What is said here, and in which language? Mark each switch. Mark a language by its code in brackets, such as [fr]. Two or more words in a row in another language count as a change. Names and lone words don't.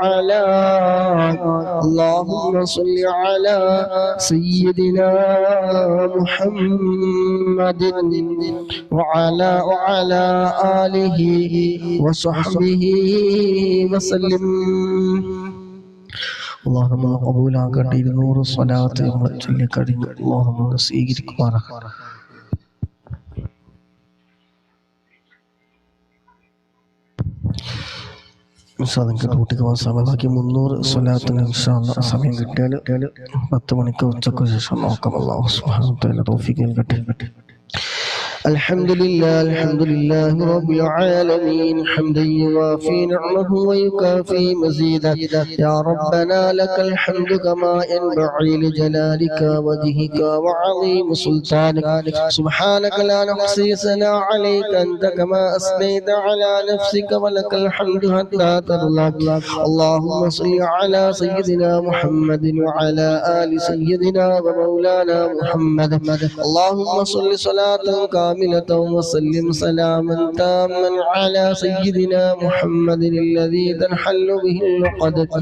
[ar] على سيدنا محمد وعلى آله وصحبه وسلم اللهم قبول [ml] ആകട്ടെ 200 സ്വലാത്ത് നമ്മൾ ചൊല്ലിക്കഴിഞ്ഞു അല്ലാഹുമ്മ സ്വീകരിക്കുമാറാകട്ടെ ഡ്യൂട്ടിക്ക് പോകാൻ സമയം ബാക്കി 300 സ്വലാത്തിന് സമയം കിട്ടിയാൽ 10 മണിക്ക് ഉച്ചയ്ക്ക് ശേഷം നോക്കാം [ar] الله سبحانه وتعالى [ml] തൗഫീഖ് നൽകട്ടെ [ar] الحمد لله رب العالمين حمدا يوافي نعمه ويكافي مزيدا يا ربنا لك الحمد كما ينبغي لجلالك وجهك وعظيم سلطانك سبحانك لا نحصي ثناء عليك أنت كما أثنيت على نفسك ولك الحمد حتى ترضى اللهم صل على سيدنا محمد وعلى آل سيدنا ومولانا محمد اللهم صل صلاة كاملة وسلم سلاما تاما على سيدنا محمد الذي تنحل به العقد